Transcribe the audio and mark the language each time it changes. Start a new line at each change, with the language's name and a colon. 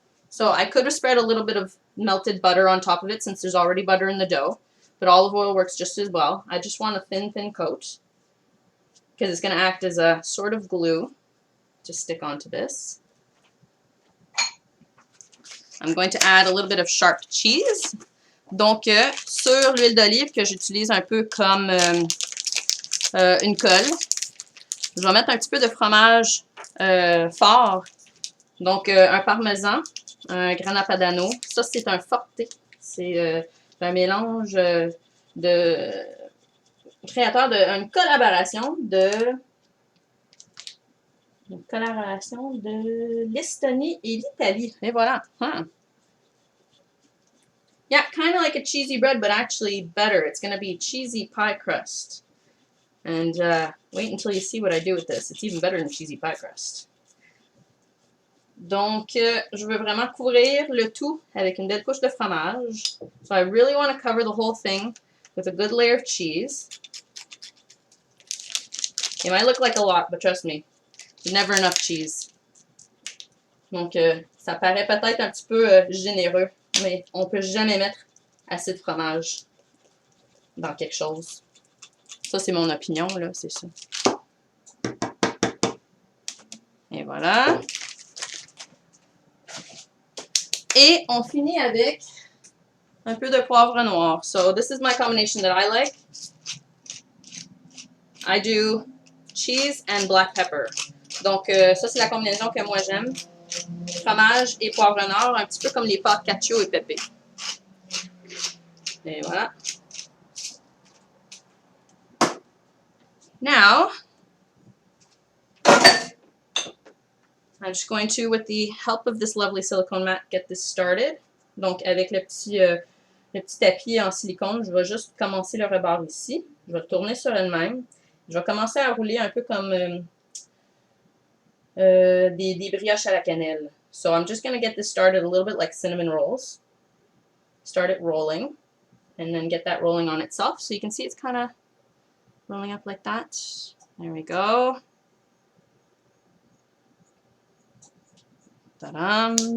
English: So I could have spread a little bit of melted butter on top of it since there's already butter in the dough. But olive oil works just as well. I just want a thin coat because it's going to act as a sort of glue to stick onto this. I'm going to add a little bit of sharp cheese.
French: Donc, sur l'huile d'olive que j'utilise un peu comme une colle, je vais mettre un petit peu de fromage fort. Donc, un parmesan, un grana padano. Ça, c'est un forte. C'est un mélange créateur d'une collaboration de l'Estonie et l'Italie. Et voilà. Huh.
English: Yeah, kind of like a cheesy bread, but actually better. It's going to be cheesy pie crust. And wait until you see what I do with this. It's even better than cheesy pie crust.
French: Donc, je veux vraiment couvrir le tout avec une belle couche de fromage.
English: So I really want to cover the whole thing with a good layer of cheese. It might look like a lot, but trust me, there's never enough cheese.
French: Donc, ça paraît peut-être un petit peu généreux, mais on ne peut jamais mettre assez de fromage dans quelque chose. Ça, c'est mon opinion, là, c'est ça. Et voilà. Et on finit avec un peu de poivre noir.
English: So, this is my combination that I like. I do cheese and black pepper.
French: Donc, ça, c'est la combinaison que moi j'aime. Fromage et poivre noir, un petit peu comme les pâtes cacio et pépé. Et voilà.
English: Now, I'm just going to, with the help of this lovely silicone mat, get this started.
French: Donc, avec le petit tapis en silicone, je vais juste commencer le rebord ici. Je vais le tourner sur elle-même. Je vais commencer à rouler un peu comme des brioches à la cannelle.
English: So I'm just going to get this started a little bit like cinnamon rolls. Start it rolling, and then get that rolling on itself. So you can see it's kind of rolling up like that. There we go. Ta-da!